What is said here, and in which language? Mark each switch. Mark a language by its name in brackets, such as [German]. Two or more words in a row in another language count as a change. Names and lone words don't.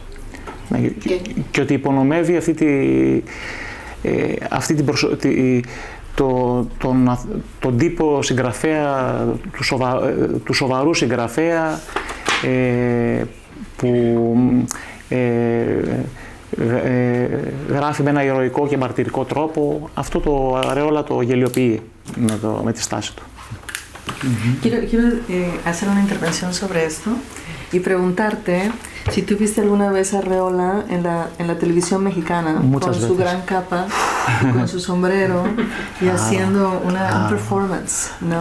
[Greek] Και ότι υπονομεύει τον τύπο συγγραφέα, του σοβαρού συγγραφέα που γράφει με ένα ηρωικό και μαρτυρικό τρόπο. Αυτό το Αρεόλα το γελιοποιεί με τη στάση του. [Spanish] Quiero hacer una intervención sobre esto y preguntarte si tú viste alguna vez a Arreola en la televisión mexicana. Muchas con su veces. gran capa, con su sombrero y haciendo un performance, ¿no?